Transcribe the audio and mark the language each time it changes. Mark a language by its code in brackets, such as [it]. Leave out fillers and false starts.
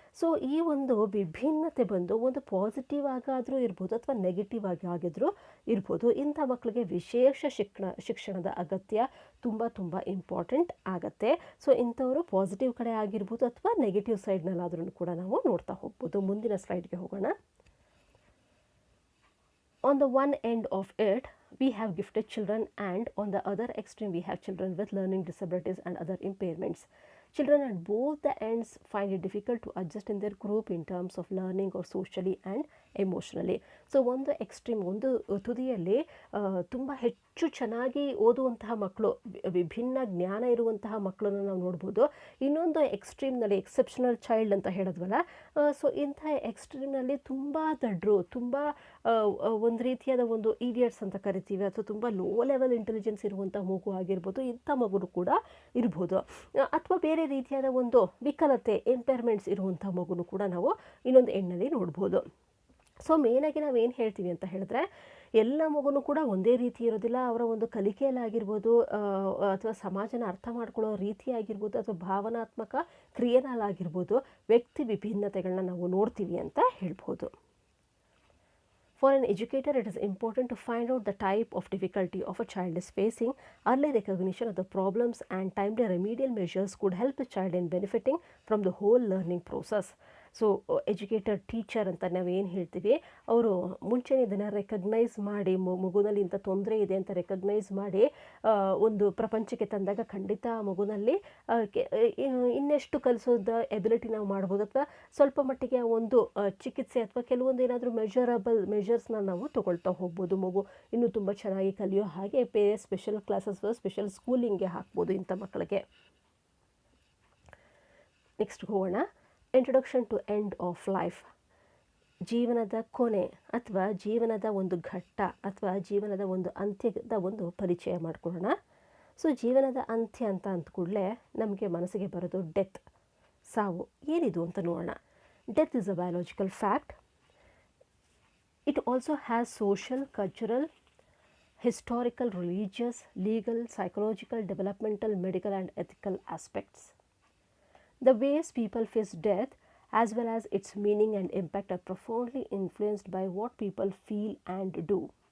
[kn] So ಈ ಒಂದು ವಿಭಿನ್ನತೆ ಬಂದು ಒಂದು ಪಾಸಿಟಿವ್ ಆಗಾದರೂ ಇರ್ಬೋದು, ಅಥವಾ ನೆಗೆಟಿವ್ ಆಗಿದ್ರೂ ಇರ್ಬೋದು. ಇಂಥ ಮಕ್ಕಳಿಗೆ ವಿಶೇಷ ಶಿಕ್ಷಣದ ಅಗತ್ಯ ತುಂಬ ಇಂಪಾರ್ಟೆಂಟ್ ಆಗುತ್ತೆ. ಸೊ ಇಂಥವರು ಪಾಸಿಟಿವ್ ಕಡೆ ಆಗಿರ್ಬೋದು, ಅಥವಾ ನೆಗೆಟಿವ್ ಸೈಡ್ನಲ್ಲಾದ್ರೂ ಕೂಡ ನಾವು ನೋಡ್ತಾ ಹೋಗ್ಬೋದು. ಮುಂದಿನ ಸ್ಲೈಡ್ಗೆ ಹೋಗೋಣ. [en] On the one end of it, we have gifted children, and on the other extreme, we have children with learning disabilities and other impairments. Children at both the ends find it difficult to adjust in their group in terms of learning or socially and emotionally. [kn] So ಒಂದು extreme, ಒಂದು ತುದಿಯಲ್ಲಿ ತುಂಬ ಹೆಚ್ಚು ಚೆನ್ನಾಗಿ ಓದುವಂತಹ ಮಕ್ಕಳು, ವಿಭಿನ್ನ ಜ್ಞಾನ ಇರುವಂತಹ ಮಕ್ಕಳನ್ನು ನಾವು ನೋಡ್ಬೋದು. ಇನ್ನೊಂದು ಎಕ್ಸ್ಟ್ರೀಮ್ನಲ್ಲಿ ಎಕ್ಸೆಪ್ಷನಲ್ ಚೈಲ್ಡ್ ಅಂತ ಹೇಳಿದ್ವಲ್ಲ, ಸೊ ಇಂಥ ಎಕ್ಸ್ಟ್ರೀಮ್ನಲ್ಲಿ ತುಂಬ ದಡ್ರು, ತುಂಬ ಒಂದು ರೀತಿಯಾದ ಒಂದು ಈಡಿಯಟ್ಸ್ ಅಂತ ಕರಿತೀವಿ, ಅಥವಾ ತುಂಬ ಲೋ ಲೆವೆಲ್ ಇಂಟೆಲಿಜೆನ್ಸ್ ಇರುವಂಥ ಮಗು ಆಗಿರ್ಬೋದು, ಇಂಥ ಮಗು ಕೂಡ ಇರ್ಬೋದು. ಅಥವಾ ಬೇರೆ ರೀತಿಯಾದ ಒಂದು ವಿಕಲತೆ, ಇಂಪೇರ್ಮೆಂಟ್ಸ್ ಇರುವಂಥ ಮಗುನು ಕೂಡ ನಾವು ಇನ್ನೊಂದು ಎಣ್ಣಲ್ಲಿ ನೋಡ್ಬೋದು. ಸೊ ಮೇಯ್ನಾಗಿ ನಾವೇನು ಹೇಳ್ತೀವಿ ಅಂತ ಹೇಳಿದ್ರೆ, ಎಲ್ಲ ಮಗುನೂ ಕೂಡ ಒಂದೇ ರೀತಿ ಇರೋದಿಲ್ಲ. ಅವರ ಒಂದು ಕಲಿಕೆಯಲ್ಲಾಗಿರ್ಬೋದು, ಅಥವಾ ಸಮಾಜನ ಅರ್ಥ ಮಾಡ್ಕೊಳ್ಳೋ ರೀತಿ ಆಗಿರ್ಬೋದು, ಅಥವಾ ಭಾವನಾತ್ಮಕ ಕ್ರಿಯೆನಲ್ಲಾಗಿರ್ಬೋದು, ವ್ಯಕ್ತಿ ವಿಭಿನ್ನತೆಗಳನ್ನ ನಾವು ನೋಡ್ತೀವಿ ಅಂತ ಹೇಳ್ಬೋದು. [en] For an educator, it is important to find out the type of difficulty of a child is facing. Early recognition of the problems and timely remedial measures could help the child in benefiting from the whole learning process. [kn] So educator, teacher ಅಂತ ನಾವೇನು ಹೇಳ್ತೀವಿ, ಅವರು ಮುಂಚೆನೇ ಇದನ್ನು recognise ಮಾಡಿ, ಮಗುನಲ್ಲಿ ಇಂಥ ತೊಂದರೆ ಇದೆ ಅಂತ ರೆಕಗ್ನೈಸ್ ಮಾಡಿ ಒಂದು ಪ್ರಪಂಚಕ್ಕೆ ತಂದಾಗ ಖಂಡಿತ ಮಗುನಲ್ಲಿ ಇನ್ನೆಷ್ಟು ಕಲಿಸೋದ ಎಬಿಲಿಟಿ ನಾವು ಮಾಡ್ಬೋದು, ಅಥವಾ ಸ್ವಲ್ಪ ಮಟ್ಟಿಗೆ ಒಂದು ಚಿಕಿತ್ಸೆ ಅಥವಾ ಕೆಲವೊಂದು ಏನಾದರೂ ಮೆಜರ್ಸ್ನ ನಾವು ತೊಗೊಳ್ತಾ ಹೋಗ್ಬೋದು. ಮಗು ಇನ್ನೂ ತುಂಬ ಚೆನ್ನಾಗಿ ಕಲಿಯೋ ಹಾಗೆ ಬೇರೆ ಸ್ಪೆಷಲ್ ಕ್ಲಾಸಸ್, ಸ್ಪೆಷಲ್ ಸ್ಕೂಲಿಂಗ್ಗೆ ಹಾಕ್ಬೋದು ಇಂಥ ಮಕ್ಕಳಿಗೆ. ನೆಕ್ಸ್ಟ್ ಹೋಗೋಣ. [en] Introduction to end of life. [kn] ಜೀವನದ ಕೊನೆ ಅಥವಾ ಜೀವನದ ಒಂದು ಘಟ್ಟ ಅಥವಾ ಜೀವನದ ಒಂದು ಅಂತ್ಯದ ಒಂದು ಪರಿಚಯ ಮಾಡಿಕೊಳ್ಳೋಣ. ಸೊ ಜೀವನದ ಅಂತ್ಯ ಅಂತ ಅಂದ ಕೂಡಲೇ ನಮಗೆ ಮನಸ್ಸಿಗೆ ಬರೋದು ಡೆತ್, ಸಾವು. ಏನಿದು ಅಂತ ನೋಡೋಣ. [en] Death is a biological fact. It also has social, cultural, historical, religious, legal, psychological, developmental, medical and ethical aspects. The ways people face death as well as its meaning and impact are profoundly influenced by what people feel and do.